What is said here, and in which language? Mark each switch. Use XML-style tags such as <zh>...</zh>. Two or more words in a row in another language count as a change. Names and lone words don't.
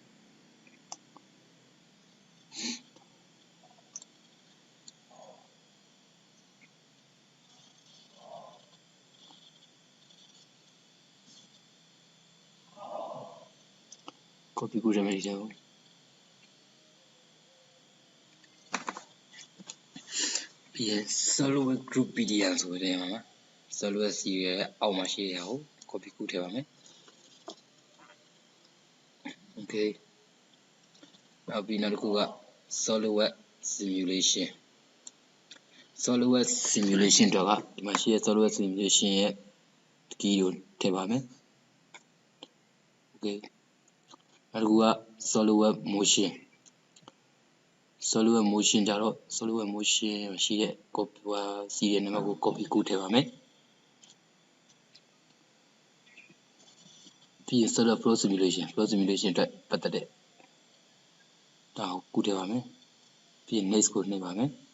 <my>copy ကူးရမယ်ဒီတော့ပြီးရင် Solidworks group pdm ဆိုတဲ့မှာ Solidworks serial ရဲ့အောက်မှာရှိတဲ့ဟာကို copy ကူးထည့်ပါမယ် okay နောက်ပြီးနောက်တစ်ခုက Solidworks simulation တော့ကဒီမှာရှိတဲ့ Solidworks simulation ရဲ့ key ကိုထည့်ပါမယ် okay နောက်တစ်ခုက Solidworks motion ကြတော့ Solidworks motion ရှိတဲ့</my> <en>copy serial number</en> <my>ကို copy ကူးထည့်ပါမယ် ပြီးရင် Solidworks flow simulation အတွက်ပတ်သက်တဲ့ဒါကိုကူးထည့်ပါမယ်ပြီးရင် next ကိုနှိပ်ပါမယ်</my>